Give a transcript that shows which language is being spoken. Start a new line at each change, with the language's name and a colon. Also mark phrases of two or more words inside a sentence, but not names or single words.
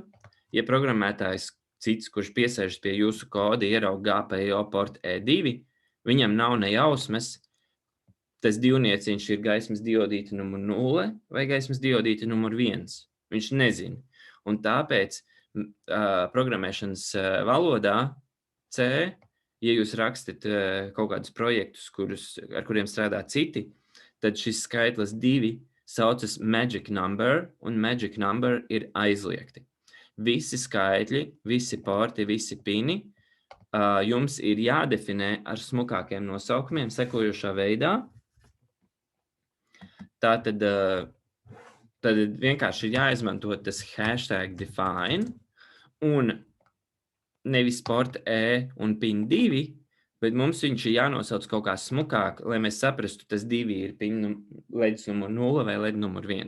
Latvian: Ja programmētājs cits, kurš piesēžas pie jūsu koda, ieraug GPIO portu E2, viņam nav ne jausmas, tas divnieciņš ir gaismas diodīte numur 0 vai gaismas diodīte numur 1. Viņš nezina. Un tāpēc programmēšanas valodā C, ja jūs rakstat kaut kādus projektus, ar kuriem strādā citi, tad šis skaitlis 2 saucas
English: magic number,
Latvian: un
English: magic number
Latvian: ir aizliegti. Visi skaitļi, visi porti, visi pini jums ir jādefinē ar smukākiem nosaukumiem sekojošā veidā. Tātad tad vienkārši ir jāizmanto tas #define un nevis sport un pin 2, bet mums viņš ir jānosauc kaut kā smukāk, lai mēs saprastu, tas 2 ir pin ledus numur 0 vai ledus numur 1.